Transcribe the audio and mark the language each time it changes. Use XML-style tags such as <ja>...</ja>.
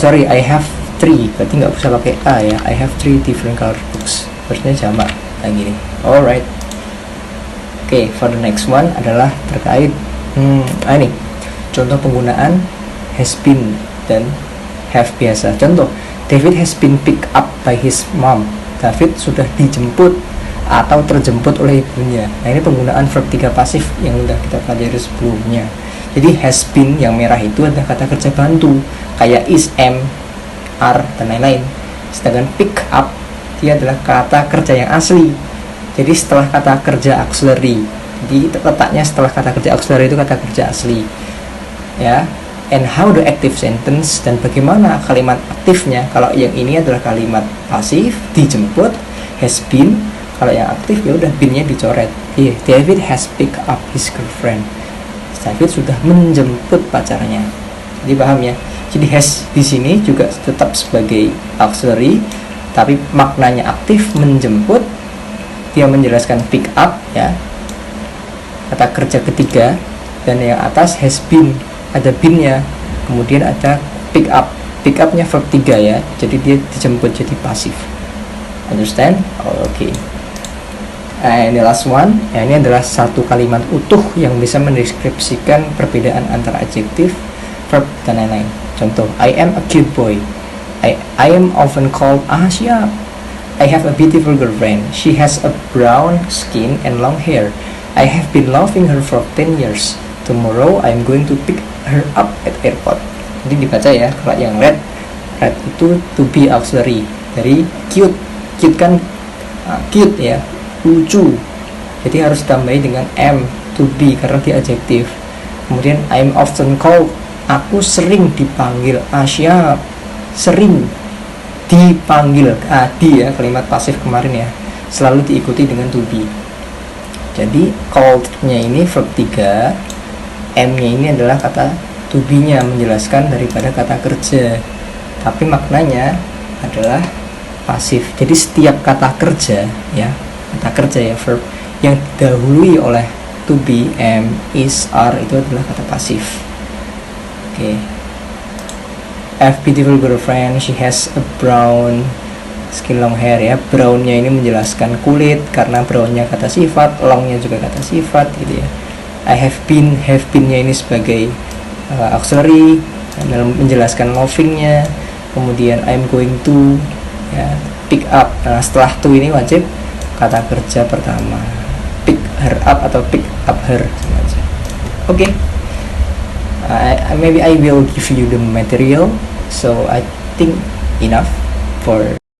<id>I have 3, berarti nggak usah pakai a ya,</id> <en>I have 3 different color books,</en> <id>harusnya jamak kayak gini. Alright. Oke,</id> <en>for the next one</en> <id>adalah terkait ini contoh penggunaan has been dan have biasa.</id> <en>Contoh, David has been picked up by his mom.</en> <id>David sudah dijemput atau terjemput oleh ibunya. Nah, ini penggunaan verb 3 pasif yang sudah kita pelajari sebelumnya. Jadi has been yang merah itu adalah kata kerja bantu, kayak is, am, are, dan lain-lain. Sedangkan pick up dia adalah kata kerja yang asli. Jadi setelah kata kerja auxiliary. Jadi letaknya setelah kata kerja auxiliary itu kata kerja asli. Ya.</id> <en>And how the active sentence,</en> <id>dan bagaimana kalimat aktifnya. Kalau yang ini adalah kalimat pasif, dijemput, has been. Kalau yang aktif ya udah been-nya dicoret.</id> <en>David has picked up his girlfriend.</en> <id>David sudah menjemput pacarnya. Jadi paham ya? Jadi has di sini juga tetap sebagai auxiliary, tapi maknanya aktif, menjemput. Dia menjelaskan pick up ya, kata kerja ketiga, dan yang atas has been, ada been-nya, kemudian ada pick up. Pick up-nya verb 3 ya, jadi dia dijemput, jadi pasif. Understand? Okay.</id> <en>And the last one,</en> <id>ya, ini adalah satu kalimat utuh yang bisa mendeskripsikan perbedaan antara adjektif, verb, dan lain-lain.</id> <en>Contoh, I am a cute boy. I am often called Asia. I have a beautiful girlfriend. She has a brown skin and long hair. I have been loving her for 10 years. Tomorrow I'm going to pick her up at airport.</en> <id>Jadi dibaca ya, kalau yang red itu to be auxiliary dari cute. Cute kan cute ya, lucu. Jadi harus ditambahi dengan am, to be, karena dia adjektif. Kemudian</id> <en>I'm often called,</en> <id>aku sering dipanggil Asia, sering dipanggil, di ya, kalimat pasif kemarin ya, selalu diikuti dengan to be. Jadi called-nya ini verb 3, am-nya ini adalah kata to be-nya, menjelaskan daripada kata kerja, tapi maknanya adalah pasif. Jadi setiap kata kerja ya, kata kerja ya, verb yang didahului oleh to be, am, is, are, itu adalah kata pasif. Oke.</id> <en>I have beautiful girlfriend, she has a brown skin, long hair ya.</en> <id>Brownnya ini menjelaskan kulit, karena brownnya kata sifat, longnya juga kata sifat gitu ya. I have been-nya ini sebagai auxiliary dalam menjelaskan lovingnya. Kemudian I'm going to ya, pick up. Nah, setelah to ini wajib kata kerja pertama, pick her up atau pick up her. Oke.</id> <en>Maybe I will give you the material. So I think enough for</en>